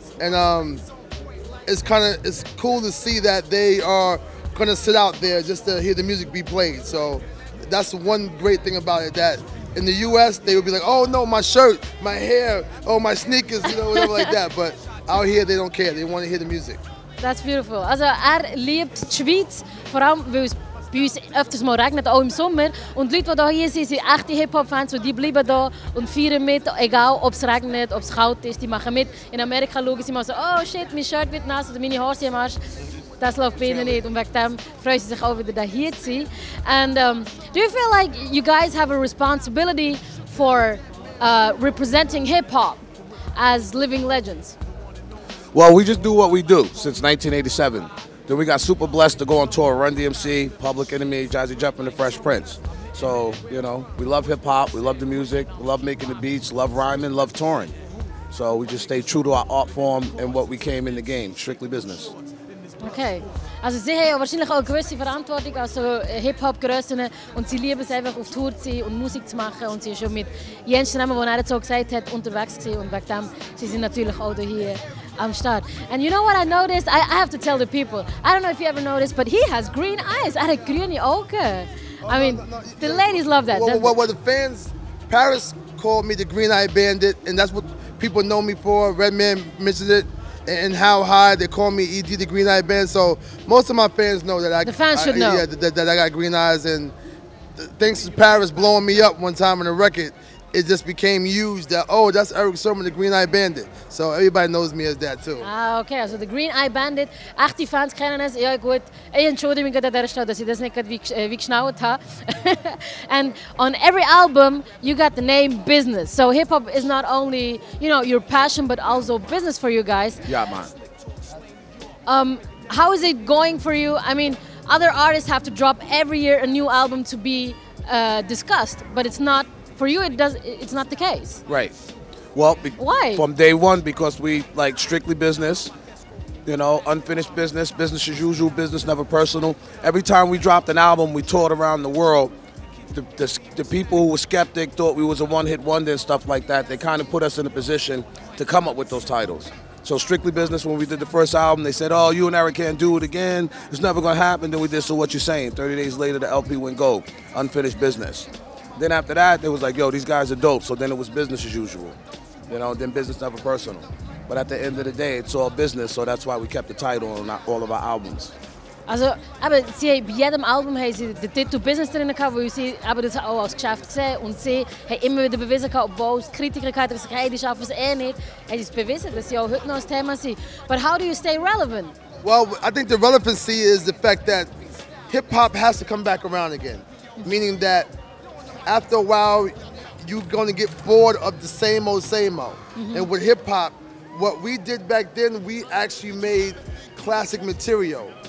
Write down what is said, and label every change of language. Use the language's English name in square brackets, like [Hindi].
[English] And it's cool to see that they are gonna sit out there just to hear the music be played. So that's one great thing about it, that in the US they would be like, oh no, my shirt, my hair, oh my sneakers, whatever like that. But out here they don't care, they want to hear the music. That's beautiful. [German] Also liebt die Schweiz, vor allem weil es bei uns öfters mal regnet, auch im Sommer. Und die Leute, die hier sind, sind echte Hip-Hop-Fans und die bleiben da und feiern mit, egal ob es regnet, ob es kalt ist, die machen mit. In Amerika schauen sie mal so, oh shit, mein Shirt wird nass oder meine Haare sind am Arsch. Das läuft bei ihnen nicht und wegen dem freuen sie sich auch wieder hier zu sein. [English] And do you feel like you guys have a responsibility for representing hip-hop as living legends? Well, we just do what we do since 1987. Then we got super blessed to go on tour, Run DMC, Public Enemy, Jazzy Jeff, and the Fresh Prince. So, we love hip hop, we love the music, we love making the beats, love rhyming, love touring. So we just stay true to our art form and what we came in the game, strictly business. Okay. [German] Also sie haben wahrscheinlich auch eine gewisse Verantwortung als so Hip-Hop-Grössen und sie lieben es einfach auf Tour zu sein und Musik zu machen und sie sind schon mit Jens Namen, der er so gesagt hat, unterwegs gewesen und wegen dem sie sind natürlich auch hier am Start. [English] And you know what I noticed? I have to tell the people. I don't know if you ever noticed, but he has green eyes. [German] Er hat grüne Augen. [English] I mean, the ladies love that. Well, the fans, Paris called me the Green Eye Bandit, and that's what people know me for. Redman mentioned it. And How High, they call me ED, the Green Eye Band. So most of my fans know that the fans should know. Yeah, that I got green eyes. And thanks to Paris blowing me up one time on the record, it just became used that, oh, that's Eric Sermon, the Green Eye Bandit. So everybody knows me as that too. Ah, okay, also the Green Eye Bandit. [German] Echte Fans kennen es. Ja gut, ich entschuldige mich an dieser Stelle, dass ich das nicht wie geschnauert habe. [English] And on every album, you got the name business. So hip hop is not only, your passion, but also business for you guys. Yeah, man. How is it going for you? I mean, other artists have to drop every year a new album to be discussed, but it's not. For you, it's not the case. Right. Well, why? From day one, because we like strictly business, unfinished business, business as usual, business never personal. Every time we dropped an album, we toured around the world. The people who were skeptic thought we was a one-hit wonder and stuff like that. They kind of put us in a position to come up with those titles. So strictly business, when we did the first album, they said, oh, you and Eric can't do it again. It's never going to happen. Then we did So What You Saying. 30 days later, the LP went gold. Unfinished business. Then after that, it was like, yo, these guys are dope. So then it was business as usual. Then business never personal. But at the end of the day, it's all business. So that's why we kept the title on all of our albums. [German] Also, aber bei jedem Album haben sie den Titel Business drin gehabt, weil sie das auch als Geschäft gesehen und sie haben immer wieder bewiesen, obwohl es Kritiker hatten, die sagen, hey, die schaffen es nicht, haben sie es bewiesen, dass sie auch heute noch ein Thema sind. [English] But how do you stay relevant? Well, I think the relevancy is the fact that hip-hop has to come back around again. Meaning that after a while, you're going to get bored of the same old. Mm-hmm. And with hip-hop, what we did back then, we actually made classic material.